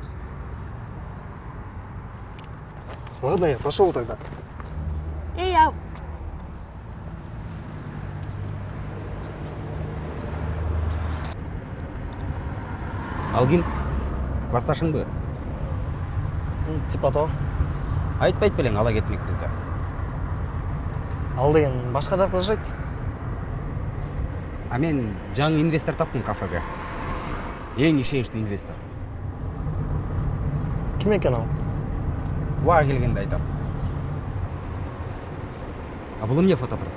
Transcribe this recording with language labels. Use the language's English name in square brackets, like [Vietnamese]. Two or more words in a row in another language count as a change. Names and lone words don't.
[Russian] Ладно, я пошел тогда. И я. [Kyrgyz] Алгин, классташыңбы? [Russian] Типа то. [Kyrgyz] Айтпайт белең ала кетмек бизде. Ал деген башка жакта жашайт. А мен жаңы инвестор таптым кафеге. Эң ишеничтүү инвестор. Ким экен ал? Уа келгенде айтам. А бул эмне фотоаппарат?